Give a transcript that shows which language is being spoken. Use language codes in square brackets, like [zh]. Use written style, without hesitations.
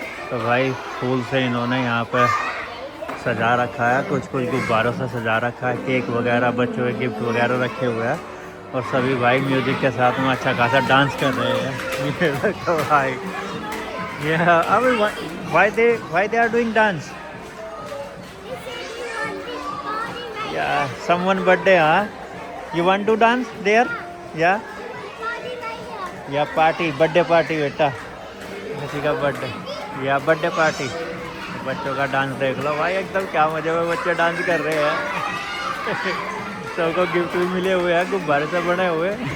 [hi] तो भाई फूल से इन्होंने यहाँ पर सजा रखा है, कुछ कुछ गुब्बारों से सजा रखा है, केक वगैरह, बच्चों के गिफ्ट वगैरह रखे हुए हैं, और सभी भाई म्यूज़िक के साथ में अच्छा खासा डांस कर रहे हैं। ये देखो भाई, ये अभी [en] why they are doing dance? Yeah, someone birthday, huh? You want to dance there? Yeah. [hi] या पार्टी, बर्थडे पार्टी बेटा, किसी का बर्थडे या बर्थडे पार्टी। बच्चों का डांस देख लो भाई, एकदम क्या मजे में बच्चे डांस कर रहे हैं। सबको गिफ्ट भी मिले हुए हैं, गुब्बारे से बने हुए।